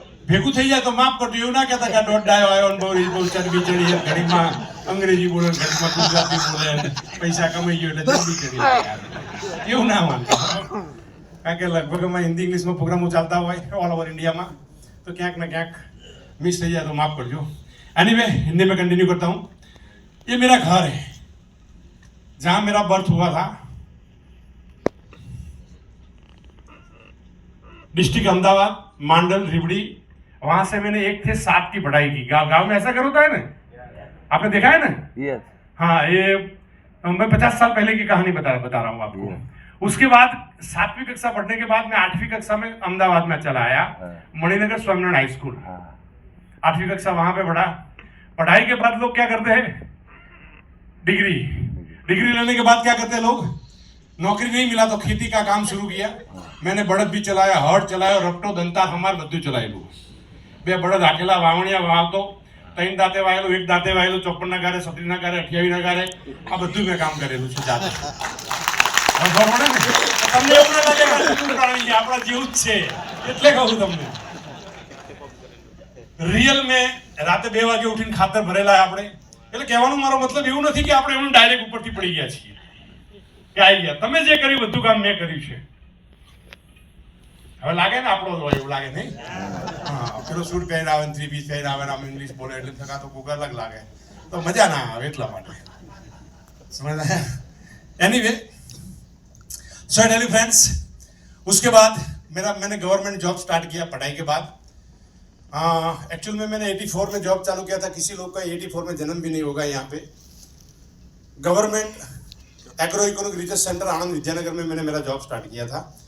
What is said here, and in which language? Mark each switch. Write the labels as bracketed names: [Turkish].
[Gujarati] ભેગું થઈ જાય તો માફ કરજો, એવું ના કહેતા કે દોઢ ડાયો આવ્યો ને બહુ ચરબી ચડી, ઘડીમાં અંગ્રેજી બોલે, ઘડીમાં ગુજરાતી બોલે, પૈસા કમાઈ ગયો એટલે ચરબી ચડી, એવું ના માનતા। કારણ કે લગભગ અમે હિન્દી ઇંગ્લિશમાં પ્રોગ્રામો ચાલતા હોય [English] all over [Gujarati] ઇન્ડિયામાં, તો ક્યાંક ને ક્યાંક મિસ થઈ જાય તો માફ કરજો। [Hindi] एनीवे, हिंदी में कंटिन्यू करता हूँ। ये मेरा घर है जहाँ मेरा बर्थ हुआ था, डिस्ट्रिक्ट अहमदाबाद, मांडल, रिवड़ी। वहां से मैंने 1 से 7 की पढ़ाई की। गांव में ऐसा कर होता है ना, आपने देखा है ना? [English] Yes. [Hindi] हाँ, ये मैं 50 साल पहले की कहानी बता रहा हूँ आपको। उसके बाद 7वीं कक्षा पढ़ने के बाद मैं 8वीं कक्षा में अहमदाबाद में चला आया, मणिनगर स्वामीनारायण हाई स्कूल। 8वीं कक्षा वहां पे पढ़ा। पढ़ाई के बाद लोग क्या करते हैं? डिग्री लेने के बाद क्या करते हैं लोग? नौकरी नहीं मिला तो खेती का काम शुरू किया। मैंने बड़द भी चलाया, हड़ चलाया, रपटो दंता हमार [Gujarati] બધું ચલાયેલું। 2 બળદ હાકેલા, વાવણિયા વાવતો, 3 દાંતે વાયેલું, 1 દાંતે વાયેલું, 54 ના ગારે, 37 ના ગારે, 28 ના ગારે, આ બધું મેં કામ કરેલું છે જાતે। ખબર પડે ને? તમને એવું ના લાગે કે જૂનું પ્રાણી છે, આપણા જેવું જ છે એટલે કહું તમને। રિયલ में રાતે 2 વાગે ઉઠીને ખાતર ભરેલા આપણે, એટલે કહેવાનો મારો મતલબ એવું નથી કે આપણે એમને ડાયરેક્ટ ઉપરથી પડી ગયા છીએ કે આવી ગયા। તમે જે કર્યું બધું કામ મેં કર્યું છે। હવે લાગે ને આપણો હોય એવું લાગે નહીં? હા, પેલો સૂટ પહેરીને આવે, 3 પીસ પહેરીને આવે, આમ ઇંગ્લિશ બોલે એટલે થકા તો કોક અલગ લાગે, તો મજા ના આવે એટલા માટે, સમझ? [Hindi] Anyway, [English] so tell you friends, [Hindi] उसके बाद मैंने गवर्नमेंट जॉब स्टार्ट किया पढ़ाई के बाद। एक्चुअल में मैंने 84 में जॉब चालू किया था। किसी लोग का 84 में जन्म भी नहीं होगा यहाँ पे। Government agro economic research centre आनंद विद्यानगर में मैंने मेरा जॉब स्टार्ट किया था।